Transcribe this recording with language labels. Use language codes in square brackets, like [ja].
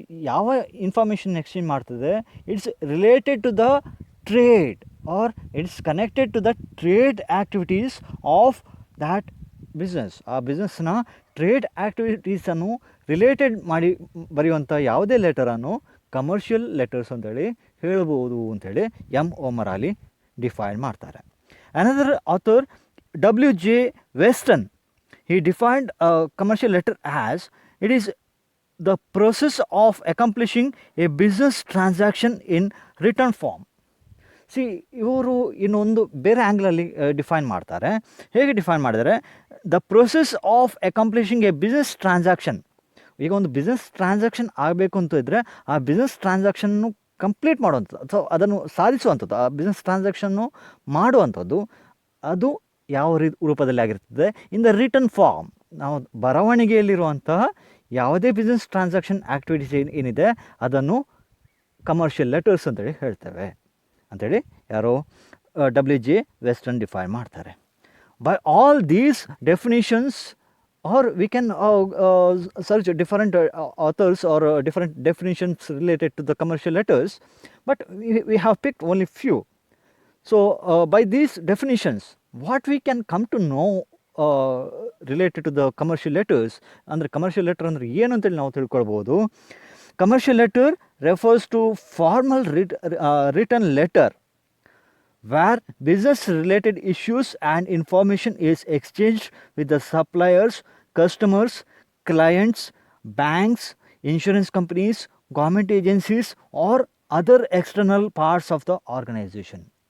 [kn] ಯಾವ information exchange ಮಾಡ್ತದೆ, [en] It's related to the trade or it's connected to the trade activities of that business. [kn] ಆ ಬಿಸ್ನೆಸ್ನ trade ಆ್ಯಕ್ಟಿವಿಟೀಸನ್ನು related ಮಾಡಿ ಬರೆಯುವಂಥ ಯಾವುದೇ ಲೆಟರನ್ನು commercial letters ಅಂತೇಳಿ ಹೇಳ್ಬೋದು ಅಂಥೇಳಿ ಎಂ ಒಮರಾಲಿ ಡಿಫೈನ್ ಮಾಡ್ತಾರೆ. [en] Another author W.J. Weston, he defined a commercial letter as it is the process of accomplishing a business transaction in written form. [kn] C, ಇವರು ಇನ್ನೊಂದು ಬೇರೆ ಆ್ಯಂಗ್ಲಲ್ಲಿ ಡಿಫೈನ್ ಮಾಡ್ತಾರೆ. ಹೇಗೆ ಡಿಫೈನ್ ಮಾಡಿದರೆ, [en] The process of accomplishing a business transaction. [kn] ಈಗ ಒಂದು business transaction ಆಗಬೇಕು ಅಂತ ಇದ್ದರೆ ಆ ಬಿಸ್ನೆಸ್ ಟ್ರಾನ್ಸಾಕ್ಷನ್ನು ಕಂಪ್ಲೀಟ್ ಮಾಡುವಂಥದ್ದು ಅಥವಾ ಅದನ್ನು ಸಾಧಿಸುವಂಥದ್ದು, ಆ ಬಿಸ್ನೆಸ್ ಟ್ರಾನ್ಸಾಕ್ಷನ್ನು ಮಾಡುವಂಥದ್ದು, ಅದು ಯಾವ ರೂಪದಲ್ಲಿ ಆಗಿರ್ತದೆ, [en] In the written form. [kn] ನಾವು ಬರವಣಿಗೆಯಲ್ಲಿರುವಂತಹ ಯಾವುದೇ ಬಿಸ್ನೆಸ್ ಟ್ರಾನ್ಸಾಕ್ಷನ್ ಆ್ಯಕ್ಟಿವಿಟೀಸ್ ಏನಿದೆ ಅದನ್ನು ಕಮರ್ಷಿಯಲ್ ಲೆಟರ್ಸ್ ಅಂತೇಳಿ ಹೇಳ್ತೇವೆ ಅಂಥೇಳಿ ಯಾರೋ W.J. Weston ಡಿಫೈನ್ ಮಾಡ್ತಾರೆ. [en] By all these definitions, or we can search different authors or different definitions related to the commercial letters, but we have picked only few. So by these definitions, what we can come to know related to the commercial letters. [kn] ಅಂದರೆ commercial letter ಅಂದರೆ ಏನು ಅಂತೇಳಿ ನಾವು ತಿಳ್ಕೊಳ್ಬೋದು. [en] Commercial letter refers to formal return letter where business related issues and information is exchanged with the suppliers, customers, clients, banks, insurance companies, government agencies or other external parts of the organization.